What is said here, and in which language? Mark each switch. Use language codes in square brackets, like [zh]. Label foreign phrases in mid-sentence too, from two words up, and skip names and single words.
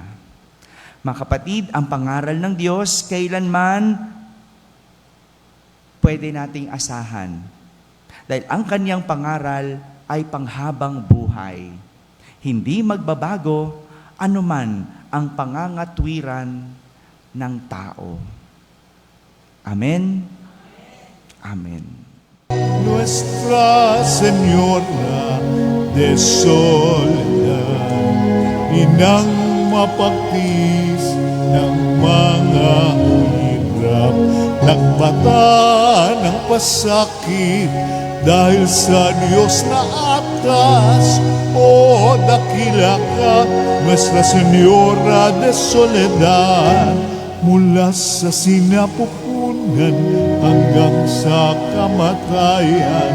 [tl] Mga kapatid, ang pangaral ng Diyos, kailanman pwede nating asahan. Dahil ang kaniyang pangaral ay panghabang buhay. Hindi magbabago anuman ang pangangatwiran ng tao. Amen? Amen. Nuestra Señora de Soledad, inang mapagtis ng mga hirap, nagmata ng pasakit dahil sa Diyos na atas. O dakila ka, Nuestra Señora de Soledad, mula sa sinapupunan hanggang sa kamatayan.